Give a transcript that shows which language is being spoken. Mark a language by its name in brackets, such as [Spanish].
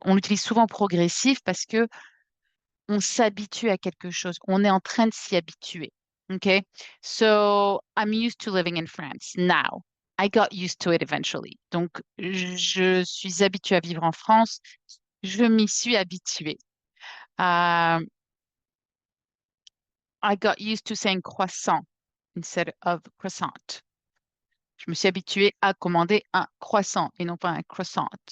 [French] On l'utilise souvent progressif parce que on s'habitue à quelque chose. On est en train de s'y habituer. OK? [English] So, I'm used to living in France now. I got used to it eventually. [French] Donc, je suis habituée à vivre en France. Je m'y suis habituée. [English] Euh, I got used to saying croissant instead of croissant. [French] Je me suis habituée à commander un croissant et non pas un croissant.